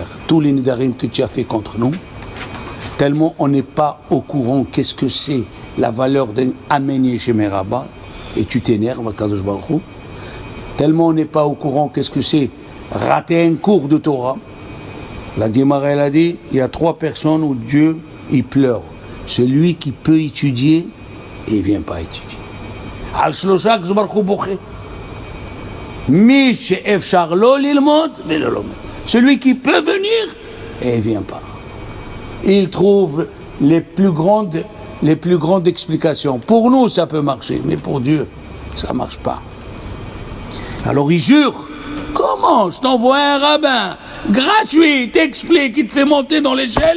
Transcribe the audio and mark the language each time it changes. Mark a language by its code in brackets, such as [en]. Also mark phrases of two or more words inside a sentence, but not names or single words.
[fr] Tous les nedarim que tu as fait contre nous, tellement on n'est pas au courant qu'est-ce que c'est la valeur d'un [he] אמן ישם רבא, [fr] et tu t'énerves à [he] קדוש ברוך הוא. [fr] Tellement on n'est pas au courant qu'est-ce que c'est rater un cours de Torah. La Gemara elle a dit, il y a trois personnes où Dieu il pleure. Celui qui peut étudier et il ne vient pas étudier. [he] על שלושה קדוש ברוך הוא בוכה. מי שאפשר לו ללמוד ולא לומד. [fr] Celui qui peut venir et il ne vient pas. Il trouve les plus grandes explications. Pour nous, ça peut marcher, mais pour Dieu, ça ne marche pas. Alors il jure. Comment? Je t'envoie un rabbin gratuit, il t'explique, il te fait monter dans l'échelle.